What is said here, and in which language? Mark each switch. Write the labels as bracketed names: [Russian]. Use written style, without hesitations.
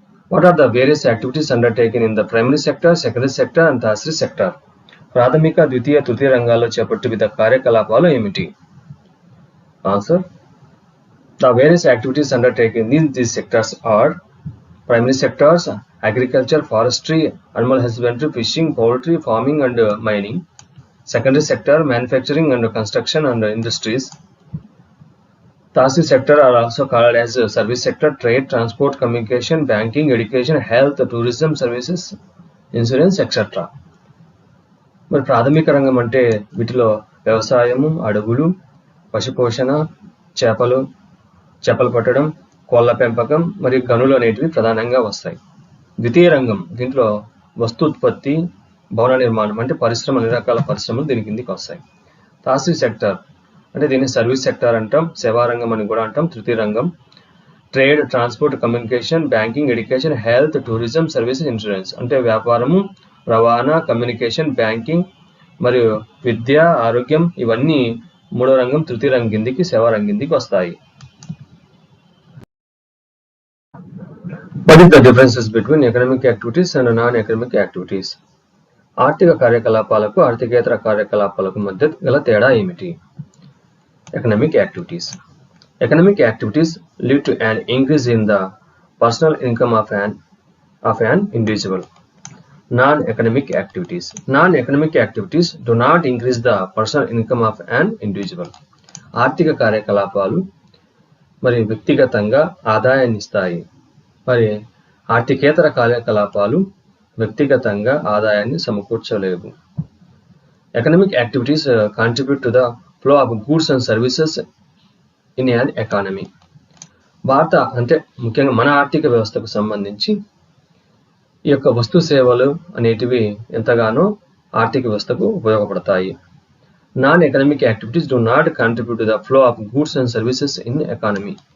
[English] What are the various activities undertaken in the primary sector, secondary sector and tertiary sector? [Telugu] ప్రాథమిక, ద్వితీయ, తృతీయ రంగాల్లో చేపట్టు వివిధ కార్యకలాపాలు ఏమిటి? [English] Answer. The various activities undertaken in these sectors are primary sectors, agriculture, forestry, animal husbandry, fishing, poultry, farming and mining. Secondary sector, manufacturing and construction and industries. Tertiary sector are also called as service sector, trade, transport, communication, banking, education, health, tourism services, insurance, etc. [Telugu] మరి ప్రాథమిక రంగం అంటే వీటిలో వ్యవసాయము, అడవులు, పశుపోషణ, చేపలు పట్టడం, కోళ్ల పెంపకం మరియు గనులు అనేటివి ప్రధానంగా వస్తాయి. ద్వితీయ రంగం దీంట్లో వస్తు ఉత్పత్తి, భవన నిర్మాణం అంటే పరిశ్రమలు, అన్ని రకాల పరిశ్రమలు దీని కిందికి వస్తాయి. టర్షియరీ సెక్టర్ అంటే దీన్ని సర్వీస్ సెక్టర్ అంటాం, సేవా రంగం అని కూడా అంటాం. తృతీయ రంగం trade, transport, communication, banking, education, health, tourism, services, insurance అంటే వ్యాపారము, రవాణా, కమ్యూనికేషన్, బ్యాంకింగ్ మరియు విద్య, ఆరోగ్యం ఇవన్నీ మూడో రంగం తృతీయ రంగం కిందికి, సేవా రంగం కిందికి వస్తాయి. [English] What is the differences between economic activities and non-economic activities? [Telugu] ఆర్థిక కార్యకలాపాలకు, ఆర్థికేతర కార్యకలాపాలకు మధ్య గల తేడా ఏమిటి? [English] Economic activities. Economic activities lead to an increase in the personal income of an individual. Non-economic activities. Non-economic activities do not increase the personal income of an individual. [Telugu] ఆర్థిక కార్యకలాపాలు మరి వ్యక్తిగతంగా ఆదాయాన్ని ఇస్తాయి. మరి ఆర్థికేతర కార్యకలాపాలు వ్యక్తిగతంగా ఆదాయాన్ని సమకూర్చలేవు. [English] Economic activities contribute to the flow of goods and services in an economy. [Telugu] భారత అంటే ముఖ్యంగా మన ఆర్థిక వ్యవస్థకు సంబంధించి ఈ యొక్క వస్తు సేవలు అనేటివి ఎంతగానో ఆర్థిక వ్యవస్థకు ఉపయోగపడతాయి. [English] Non economic activities do not contribute to the flow of goods and services in economy.